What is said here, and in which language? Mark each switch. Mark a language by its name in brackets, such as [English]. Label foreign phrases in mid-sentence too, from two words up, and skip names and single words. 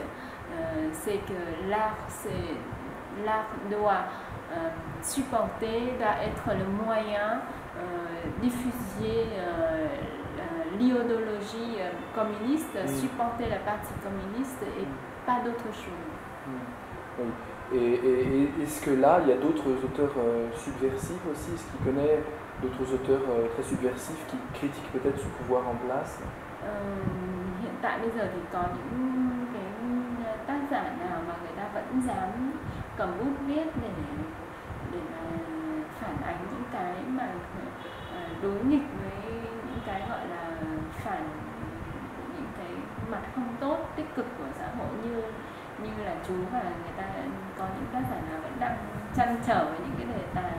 [French] C'est que l'art doit supporter, doit être le moyen diffuser l'idéologie communiste, supporter la partie communiste et pas d'autre chose. Oui. Et est-ce que là, il y a d'autres auteurs subversifs aussi? Est-ce qu'il connaît d'autres auteurs très subversifs qui critiquent peut-être ce pouvoir en place? [Vietnamese] Hiện tại bây giờ thì có những cái tác cũng dám cầm bút viết để mà phản ánh những cái mà đối nghịch với những cái gọi là phản những cái mặt không tốt tích cực của xã hội như là chú, và người ta có những tác giả nào vẫn đang trăn trở với những cái đề tài